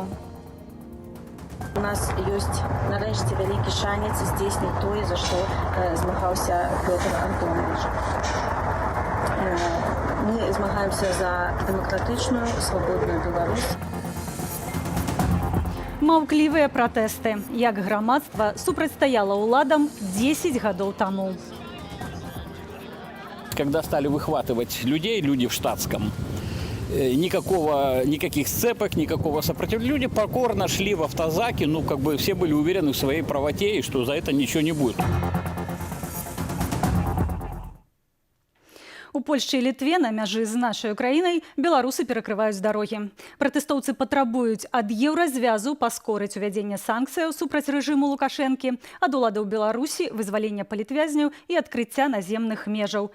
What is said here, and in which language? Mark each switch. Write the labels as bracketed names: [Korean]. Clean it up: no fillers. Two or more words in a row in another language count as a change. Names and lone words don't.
[Belarusian] У нас ёсць нарэшце вялікі шанец здзейсніць тое, за што змагаўся Пётр Антонович. Мы змагаемся за дэмакратычную, свабодную Беларусь. Маўклівыя пратэсты. Як грамадства супрацьстаяла ўладам 10 гадоў таму. [Russian] Когда стали выхватывать людей, люди в штатском, никаких сцепок, никакого сопротивления. Люди покорно шли в автозаки, все были уверены в своей правоте и что за это ничего не будет. [Belarusian] У Польшчы і Літве на мяжы з нашай краінай беларусы перакрываюць дарогі. Пратэстоўцы патрабуюць ад еўразвязу паскорыць увядзенне санкцыяў супраць рэжыму Лукашэнкі, ад уладаў Беларусі вызвалення палітвязняў і адкрыцця наземных межаў.